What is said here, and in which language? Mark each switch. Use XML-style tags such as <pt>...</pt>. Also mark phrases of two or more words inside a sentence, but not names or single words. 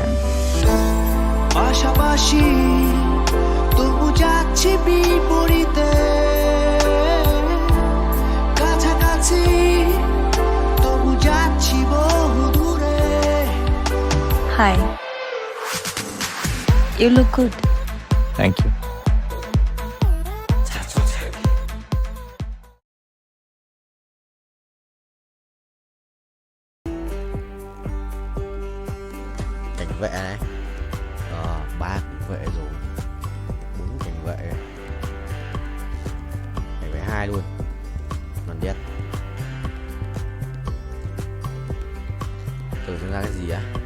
<bn>পাশাপাশি তবু যাচ্ছি বিপরীতে, কাছাকাছি তবু যাচ্ছি বহু দূরে।</bn> <en>হাই, you look good. thank you.</en> <vi>Cảnh vệ này, 3 cảnh vệ rồi, 4 cảnh vệ, cảnh vệ 2 luôn, còn biết tưởng ra cái gì á?</vi>